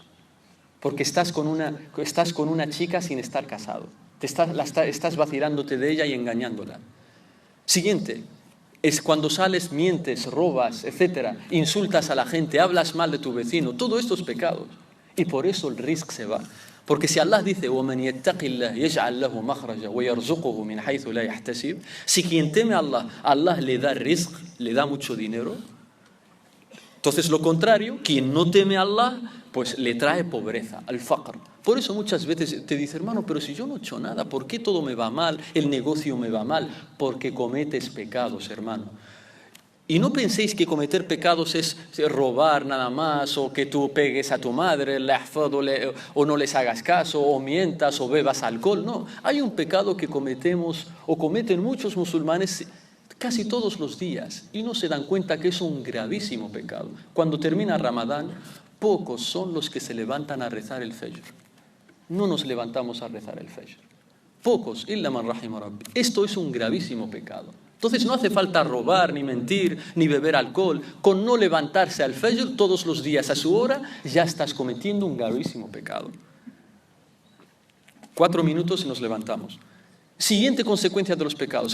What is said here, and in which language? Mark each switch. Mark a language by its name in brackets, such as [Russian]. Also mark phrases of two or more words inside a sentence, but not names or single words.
[Spanish] Porque estás con una chica sin estar casado. Estás vacilándote de ella y engañándola. Siguiente, es cuando sales, mientes, robas, etc. Insultas a la gente, hablas mal de tu vecino. Todo esto es pecado. Y por eso el rizq se va. Porque si Allah dice [Arabic] وَمَنْ يَتَّقِ اللَّهِ يَجْعَلْ لَهُ مَخْرَجًا وَيَرْزُقُهُ مِنْ حَيْثُ لَا يَحْتَسِبُ, [Spanish] si quien teme a Allah, Allah le da rizq, le da mucho dinero. Entonces lo contrario, quien no teme a Allah, pues le trae pobreza, [Arabic] الفقر. [Spanish] Por eso muchas veces te dice, hermano, pero si yo no he hecho nada, ¿por qué todo me va mal? El negocio me va mal. Porque cometes pecados, hermano. Y no penséis que cometer pecados es robar nada más, o que tú pegues a tu madre, o no les hagas caso, o mientas, o bebas alcohol. No, hay un pecado que cometemos, o cometen muchos musulmanes casi todos los días, y no se dan cuenta que es un gravísimo pecado. Cuando termina Ramadán, pocos son los que se levantan a rezar el Fajr. No nos levantamos a rezar el Fajr. Pocos, [Arabic] إلا من رحم ربي. [Spanish] Esto es un gravísimo pecado. Entonces no hace falta robar, ni mentir, ni beber alcohol. Con no levantarse al Fajr todos los días a su hora, ya estás cometiendo un gravísimo pecado. 4 minutos y nos levantamos. Siguiente consecuencia de los pecados.